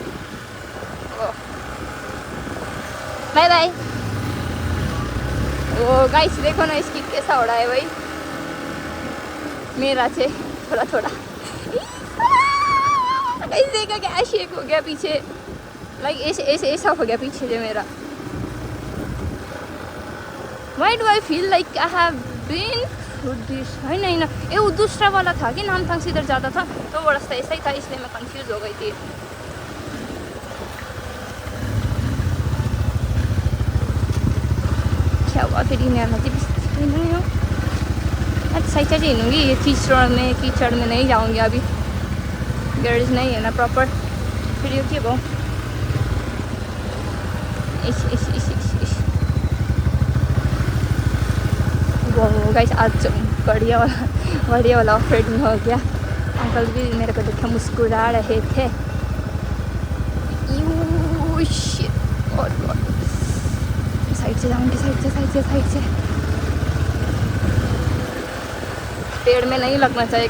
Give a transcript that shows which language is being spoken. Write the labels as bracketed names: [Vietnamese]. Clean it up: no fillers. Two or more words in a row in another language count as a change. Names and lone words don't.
[English] bye bye. [Hindi] वो गाइस देखो ना इसकी कैसा हो रहा है भाई, मेरा से थोड़ा गाइस देखा क्या शेक हो गया पीछे, लाइक ऐसा हो गया पीछे से मेरा। [English] Why do I feel like I have been through this? [Hindi] नहीं ये वो दूसरा वाला था कि नामथांग से इधर जाता था, तो वो रास्ता ऐसा ही था इसलिए मैं कंफ्यूज हो गई थी। क्या हुआ फिर नहीं हो। अच्छा सही हिँडूँगी, ये कीचड़ में नहीं जाऊँगी अभी, गैरेज नहीं है ना प्रॉपर। फिर [Nepali] यो के भयो [Hindi] गाइस आज बढ़िया वाला ऑफरेटिंग हो गया। अंकल भी मेरे को देखे मुस्कुरा रहे थे। साइड से जाऊँगी, साइड से पेड़ में नहीं लगना चाहिएगा।